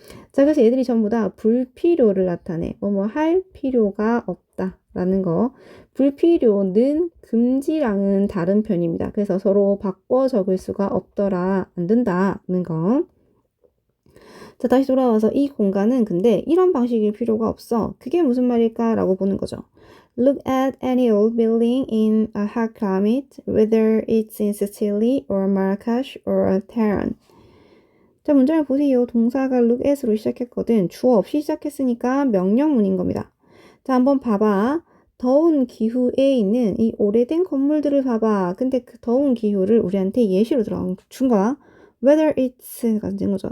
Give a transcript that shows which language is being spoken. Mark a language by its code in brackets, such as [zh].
[ko] 자, 그래서 얘들이 전부 다 불필요를 나타내. 할 필요가 없다라는 거. 불필요는 금지랑은 다른 편입니다. 그래서 서로 바꿔 적을 수가 없더라, 안 된다는 거. 자, 다시 돌아와서 이 공간은 근데 이런 방식일 필요가 없어. 그게 무슨 말일까? 라고 보는 거죠. [en] Look at any old building in a hot climate, whether it's in Sicily or Marrakesh or Tehran. [ko] 자, 문장을 보세요. 동사가 look at으로 시작했거든. 주어 없이 시작했으니까 명령문인 겁니다. 자, 한번 봐봐. 더운 기후에 있는 이 오래된 건물들을 봐봐. 근데 그 더운 기후를 우리한테 예시로 준 거야. [en] Whether it's [ko] 된 거죠.